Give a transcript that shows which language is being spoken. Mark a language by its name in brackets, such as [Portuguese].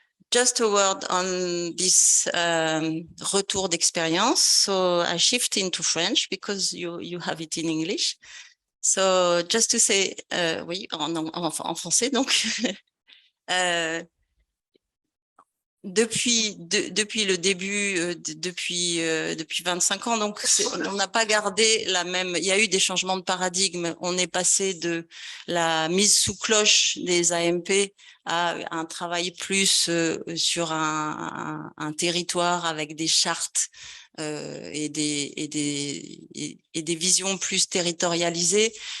[English] Just a word on this retour d'expérience. So I shift into French because you have it in English. So just to say, [French] oui, en français donc. Depuis le début, depuis 25 ans, donc on n'a pas gardé la même. Il y a eu des changements de paradigme. On est passé de la mise sous cloche des AMP à un travail plus sur un territoire avec des chartes et des visions plus territorialisées.